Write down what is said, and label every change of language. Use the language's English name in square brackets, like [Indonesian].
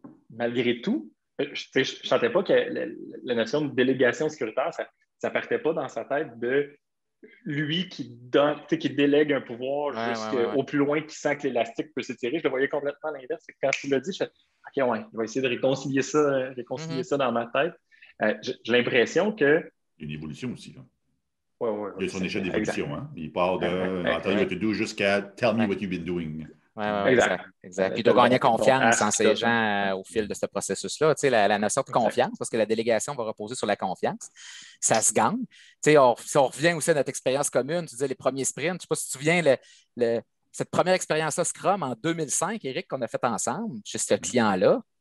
[French] Malgré tout, je ne sentais pas que la notion de délégation sécuritaire, ça ne partait pas dans sa tête de lui qui délègue un pouvoir jusqu'au plus loin qu'il sent que l'élastique peut s'étirer. Je le voyais complètement à l'inverse. Quand tu l'as dit, je fais OK, ouais, je vais essayer de réconcilier ça dans ma tête. J'ai l'impression que... Une évolution aussi. Là. Ouais, il y a son échelle d'évolution. Hein? Il part de [English] I'll tell you what to do [French] jusqu'à [English] Tell me what you've been doing. [French] Exact. Puis il doit gagner confiance en ces gens au fil de ce processus-là. Tu sais, la notion de confiance, parce que la délégation va reposer sur la confiance, ça se gagne. Tu sais, si on revient aussi à notre expérience commune, tu disais les premiers sprints, je ne sais pas si tu te souviens, cette première expérience-là Scrum en 2005, Éric, qu'on a fait ensemble chez ce client-là.